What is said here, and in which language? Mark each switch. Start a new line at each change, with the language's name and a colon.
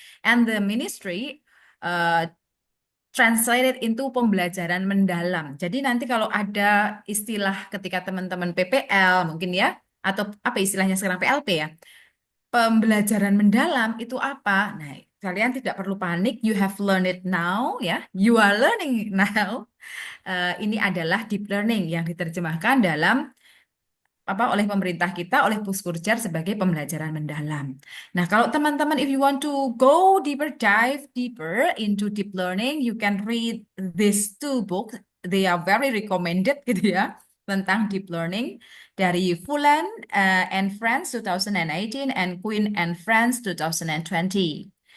English: And the ministry translated into
Indonesian: pembelajaran mendalam. Jadi nanti kalau ada istilah ketika teman-teman PPL mungkin ya, atau apa istilahnya sekarang PLP ya, pembelajaran mendalam itu apa? Nah, kalian tidak perlu panik.
English: You have learned it now, ya. You are learning now.
Indonesian: Ini adalah deep learning yang diterjemahkan dalam oleh pemerintah kita, oleh Puskurjar sebagai pembelajaran mendalam. Nah, kalau teman-teman,
English: if you want to go deeper, dive deeper into deep learning, you can read these two books. They are very recommended,
Indonesian: gitu ya,
English: tentang deep learning dari Fullan and Friends 2018 and Quinn and Friends 2020.